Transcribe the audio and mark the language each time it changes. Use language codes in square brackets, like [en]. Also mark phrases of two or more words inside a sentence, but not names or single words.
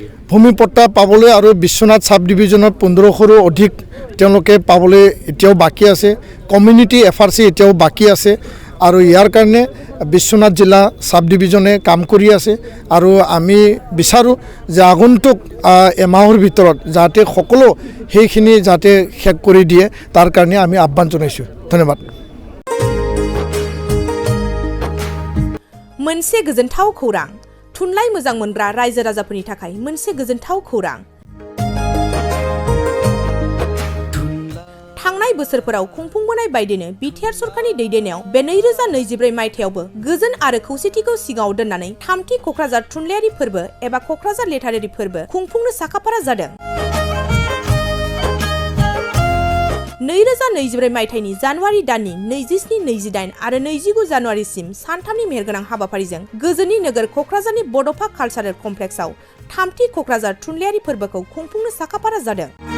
[as] ভূমি পট্টা পাবলৈ আৰু বিশ্বনাথ [en] sub division [as] 1500ৰো অধিক তেওঁলোকে পাবলৈ এতিয়াও বাকী আছে কমিউনিটি FRC এতিয়াও বাকী আছে আৰু ইয়াৰ কাৰণে বিশ্বনাথ জিলা [en] sub division [as] কাম কৰি আছে আৰু আমি বিচাৰোঁ যে আগন্তুক এমাহৰ ভিতৰত যাতে সকলো সেইখিনি যাতে শেষ কৰি দিয়ে তাৰ কাৰণে আমি আহ্বান জনাইছোঁ ধন্যবাদ [brx] मोनसे गोजोनथाव खौरां थुनलाइ मोजां मोनग्रा रायजो राजाफोरनि थाखाय मोनसे गोजोनथाव खौरां थांनाय बोसोरफोराव खुंफुंबोनाय बायदिनो बिटिआर सरकारनि दैदेननायाव बे 2024 मायथाइयावबो गोजोन आरो खौसेथिखौ सिगाङाव दोननानै थामथि कक्राझार थुनलाइयारि फोरबो एबा कक्राझार लेटारारि फोरबो खुंफुंनो साखाफारा जादों 2024 मायथाइनि जानुवारि दाननि 27, 28 आरो 29 जानुवारिसिम सानथामनि मेहेरगोनां हाबाफारिजों गोजोननि नोगोर क'क्राझारनि बड'फा कालचारेल कमप्लेक्सआव थामथि क'क्राझार थुनलाइयारि फोरबोखौ खुंफुंनो साखाफारा जादों।